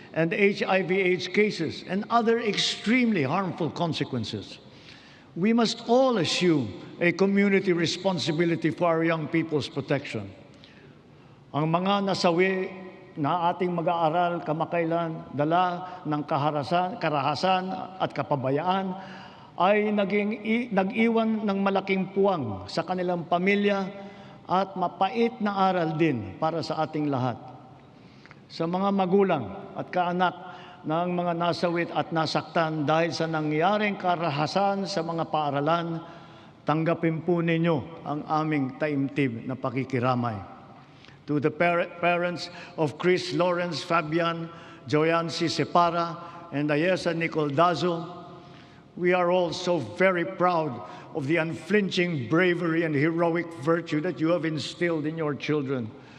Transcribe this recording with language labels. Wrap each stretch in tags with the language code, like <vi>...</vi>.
<en>and HIV/AIDS cases and other extremely harmful consequences. We must all assume a community responsibility for our young people's protection.</en> <tl>Ang mga nasawi na ating mag-aaral kamakailan, dala ng karahasan at kapabayaan, ay nag-iwan ng malaking puwang sa kanilang pamilya at mapait na aral din para sa ating lahat. Sa mga magulang at kaanak ng mga nasawit at nasaktan dahil sa nangyaring karahasan sa mga paaralan, tanggapin po ninyo ang aming taimtim na pakikiramay.</tl> <en>To the parents of Chris Lawrence Fabian, Joyancy Separa, and Ayesa Nicole Dazo, we are all so very proud of the unflinching bravery and heroic virtue that you have instilled in your children.</en>